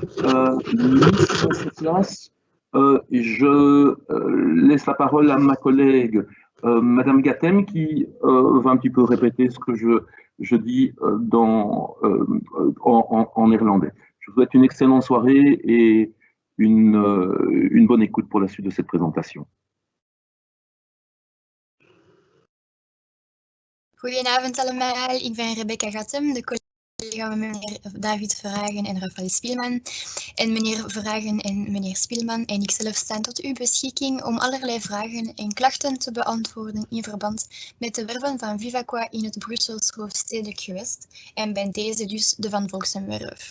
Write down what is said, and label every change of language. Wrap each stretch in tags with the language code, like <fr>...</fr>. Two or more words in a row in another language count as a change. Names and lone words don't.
<fr>Je laisse la parole à ma collègue Madame Gatem qui va un petit peu répéter ce que je dis en néerlandais. Je vous souhaite une excellente soirée et une bonne écoute pour la suite de cette présentation.</fr> <nl>Goedenavond allemaal, ik ben Rebecca Gatem, de collega van meneer David Verhagen en Raphaël Spielmann. En meneer Verhagen en meneer Spielmann en ikzelf staan tot uw beschikking om allerlei vragen en klachten te beantwoorden in verband met de werven van Vivaqua in het Brussels hoofdstedelijk gewest en bij deze dus de Van Volksemwerf.</nl>